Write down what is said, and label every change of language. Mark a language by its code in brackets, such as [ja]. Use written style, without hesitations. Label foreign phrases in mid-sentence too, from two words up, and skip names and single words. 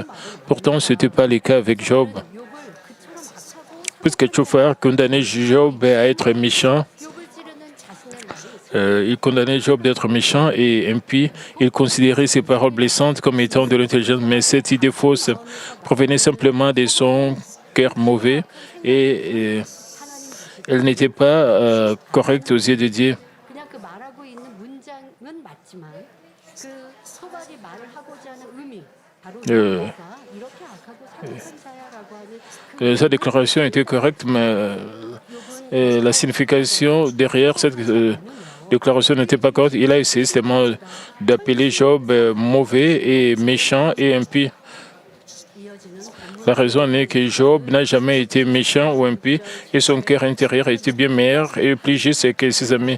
[fr] Pourtant, ce n'était pas le cas avec Job. Puisque Tchoufar condamnait Job à être méchant, il condamnait Job d'être méchant et impie. Il considérait ses paroles blessantes comme étant de l'intelligence, mais cette idée fausse provenait simplement de son cœur mauvais et elle n'était pas correcte aux yeux de Dieu. [ko] 그냥 그 말하고 있는 문장은 맞지만 그 소발이 말을 하고자 하는 의미 바로 내가 이렇게 악하고 사악한 자야라고 하는 [fr] Sa déclaration était correcte, mais la signification derrière cette déclaration n'était pas correcte. Il a essayé justement d'appeler Job mauvais et méchant et impie. La raison est que Job n'a jamais été méchant ou impie et son cœur intérieur était bien meilleur et plus juste que ses amis.